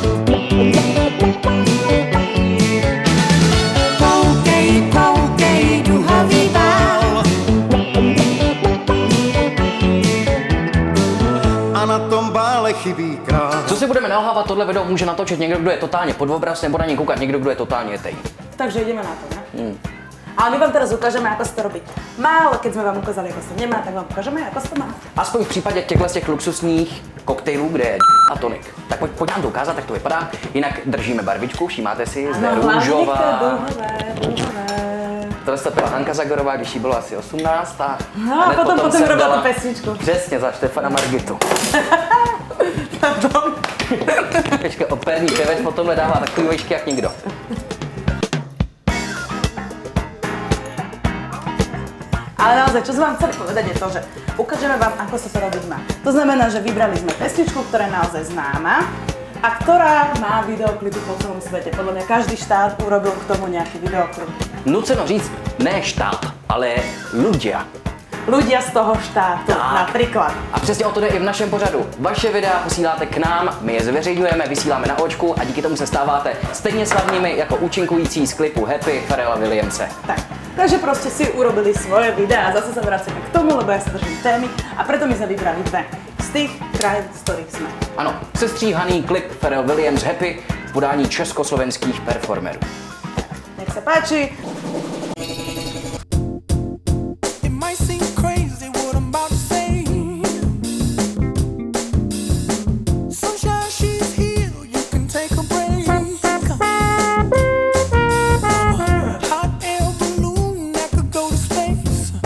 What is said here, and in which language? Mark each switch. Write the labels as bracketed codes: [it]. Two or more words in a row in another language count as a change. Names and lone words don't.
[cs] Koukej, koukej, duhový bál. A na tom bále chybí král. Co si budeme nalhávat, tohle video může natočit někdo, kdo je totálně pod obraz, nebo na něj koukat někdo, kdo je totálně tej. [sk] Takže ideme na to, ne? Ale my vám teraz ukážeme, ako sa to robí má, ale keď sme vám ukázali, ako sa nemá, tak vám ukážeme, ako sa to má. [cs] Aspoň v případě těchto z těch luxusních koktejlů, kde je a tonik. Tak pojď nám to ukázat, tak to vypadá. Jinak držíme barvičku, všímáte si, zde růžová. Tohle to pila Hanka Zagorová, když jí bylo asi 18 a No a hned potom jsem [sk] robila dala- tu pesničku. [cs] Přesně, za Štefana Margitu. Počkej, operní pěvec potom dává takový vejšky jak nikdo. [sk] Ale naozaj, čo som vám chceli povedať je to, že ukážeme vám, ako sa to robiť má. To znamená, že vybrali sme pesničku, ktorá je naozaj známa a ktorá má videoklipy po celom svete. Podľa mňa každý štát urobil k tomu nejaký videoklip. [cs] Nuceno říct, ne štát, [sk] ale ľudia. Ľudia z toho štátu, napríklad. [cs] A přesně o to jde i v našem pořadu. Vaše videa posíláte k nám, my je zveřejňujeme, vysíláme na očku a díky tomu se stáváte stejně slavnými jako účinkující z klipu Happy Pharrella Williamse. [sk] Tak, takže proste si urobili svoje videá a zase sa vracíme k tomu, lebo ja sa držím témy a preto my sme vybrali dve z tých krajín, z ktorých sme. [cs] Ano, sestříhaný klip Pharrell Williams Happy v podání československých performerů. [sk] Nech sa páči. [en] It might seem crazy what I'm about to say. Sunshine, she's here, you can take a break. Hot air balloon that could go to space.